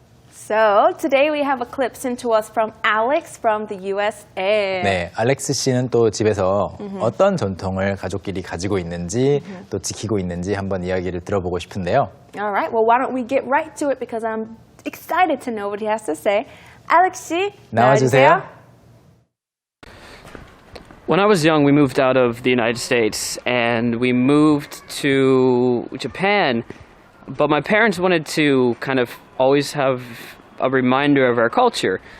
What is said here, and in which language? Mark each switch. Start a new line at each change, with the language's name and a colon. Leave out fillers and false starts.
English: So, today we have a clip sent to us from Alex from the USA.
Korean: 네, 알렉스 씨는 또 집에서 어떤 전통을 가족끼리 가지고 있는지 또 지키고 있는지 한번 이야기를 들어보고 싶은데요.
English: All right, well, why don't we get right to it because I'm excited to know what he has to say.
Korean: Alex 씨, 나와주세요.
English: When I was young, we moved out of the United States and we moved to Japan, but my parents wanted to kind of always have a reminder of our culture.